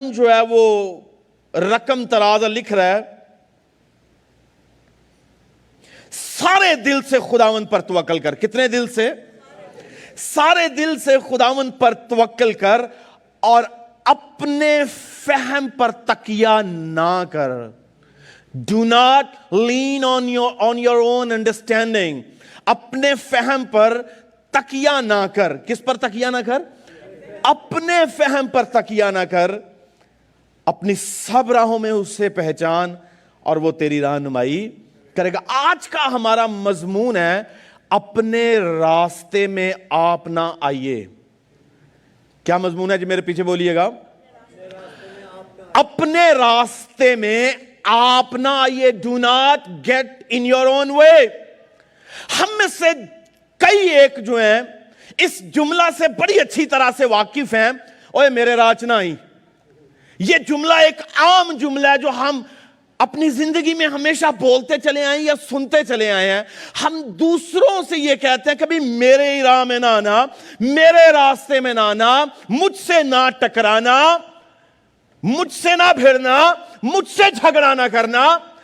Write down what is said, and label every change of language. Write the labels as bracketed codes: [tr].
[ur] جو ہے وہ رقم ترازہ لکھ رہا ہے، سارے دل سے خداوند پر توکل کر. کتنے دل سے؟ سارے دل سے خداوند پر توکل کر اور اپنے فہم پر تکیہ نہ کر. [en] Do not lean on your own understanding. [ur] اپنے فہم پر تکیہ نہ کر. کس پر تکیہ نہ کر؟ اپنے فہم پر تکیہ نہ کر. اپنی سب راہوں میں اسے پہچان اور وہ تیری رہنمائی کرے گا. آج کا ہمارا مضمون ہے اپنے راستے میں آپ نہ آئیے. کیا مضمون ہے جی؟ میرے پیچھے بولیے گا. اپنے راستے میں آپ نہ آئیے. [en] Do not get in your own way. [ur] ہم میں سے کئی ایک جو ہیں اس جملہ سے بڑی اچھی طرح سے واقف ہیں. اوے میرے راہ نہ آئی. یہ جملہ ایک عام جملہ ہے جو ہم اپنی زندگی میں ہمیشہ بولتے چلے آئے یا سنتے چلے آئے ہیں. ہم دوسروں سے یہ کہتے ہیں کبھی میرے ہی راہ میں نہ آنا, میرے راستے میں نہ آنا, مجھ سے نہ ٹکرانا, مجھ سے نہ بھیڑنا, مجھ سے جھگڑا نہ کرنا.